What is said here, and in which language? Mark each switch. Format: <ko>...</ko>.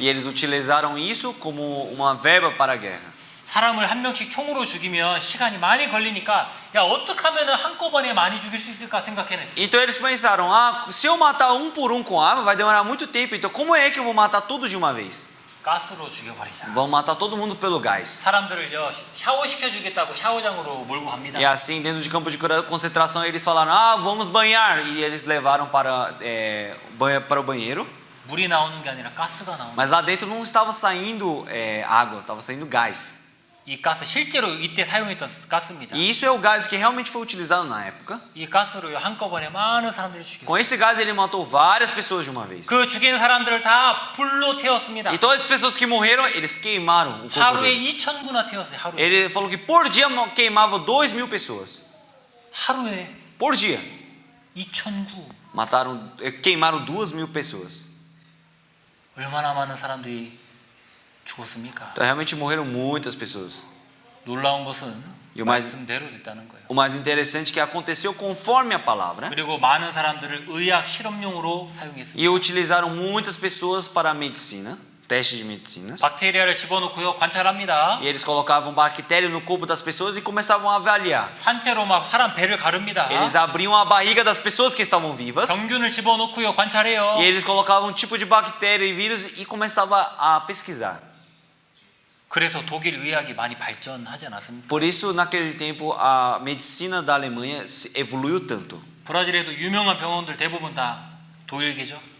<pt>E eles utilizaram isso como uma verba para a guerra.</pt> <ko>사람을 한 명씩 총으로 죽이면 시간이 많이 걸리니까 야 어떻게 하면은 한꺼번에 많이 죽일 수 있을까 생각해냈어요.</ko> <pt>Então eles pensaram, se eu matar um por um com arma, vai demorar muito tempo. Então como é que eu vou matar tudo de uma vez?</pt> <ko>가스로 죽여버리자.</ko> <pt>Vamos matar todo mundo pelo gás.</pt> <ko>사람들을요 샤워 시켜주겠다고 샤워장으로 몰고 갑니다.</ko> <pt>E assim, dentro de campo de concentração, eles falaram, vamos banhar. E eles levaram para o banheiro.</pt> <ko>물이 나오는 게 아니라 가스가 나오는.</ko> <pt>Mas lá dentro não estava saindo água, estava saindo gás.</pt> <ko>이 가스 실제로 이때 사용했던 가스입니다.</ko> <pt>E isso é o gás que realmente foi utilizado na época.</pt> <ko>이 가스로 한꺼번에 많은 사람들을</ko> <pt>Com</pt> <ko>죽였어요.</ko> <pt>esse gás ele matou várias pessoas de uma vez.</pt> <ko>그 죽인 사람들을 다 불로 태웠습니다.</ko> <pt>E todas as pessoas que morreram, eles queimaram o corpo</pt> <ko>하루에</ko> <pt>deles.</pt> <ko>2,000구나 태웠어요. 하루에.</ko> <pt>Ele falou que por dia queimava 2.000 pessoas.</pt> <ko>하루에</ko> <pt>Por dia.</pt> <ko>2,000구.</ko> <pt>Queimaram 2.000 pessoas.</pt> <ko>얼마나 많은 사람들이 죽었습니까?</ko> <pt>Então realmente morreram muitas pessoas.</pt> <ko>놀라운 것은</ko> <pt>E o mais</pt> <ko>말씀대로 됐다는 거예요.</ko> <pt>interessante é que aconteceu conforme a palavra.</pt> <ko>그리고 많은 사람들을 의학 실험용으로 사용했습니다.</ko> <pt>E utilizaram muitas pessoas para a medicina, testes de medicinas.</pt> <ko>박테리아를 집어넣고요 관찰합니다.</ko> <pt>E eles colocavam bactéria no corpo das pessoas e começavam a avaliar.</pt> <ko>산채로 막 사람 배를 가릅니다.</ko> <pt>Eles abriam a barriga das pessoas que estavam vivas.</pt> <ko>병균을 집어넣고요 관찰해요.</ko> <pt>E eles colocavam um tipo de bactéria e vírus e começavam a pesquisar.</pt> <ko>그래서 독일 의학이 많이 발전하지 않았습니까?</ko> <pt>Por isso, naquele tempo, a medicina da Alemanha evoluiu tanto.</pt> <ko>브라질에도 유명한 병원들 대부분 다 독일계죠.</ko>